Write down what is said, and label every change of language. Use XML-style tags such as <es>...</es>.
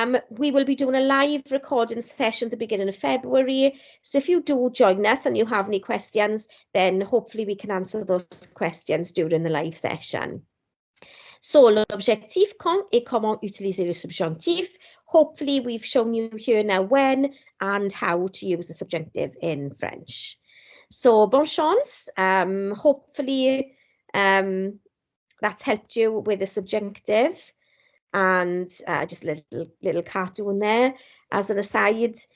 <en>We will be doing a live recording session at the beginning of February. So if you do join us and you have any questions, then hopefully we can answer those questions during the live session.</en> <fr>So, l'objectif, quand et comment utiliser le subjonctif.</fr> <en>Hopefully, we've shown you here now when and how to use the subjunctive in French. So,</en> <fr>bonne chance.</fr> <en>Hopefully, that's helped you with the subjunctive. And just a little cartoon there as an aside.</en>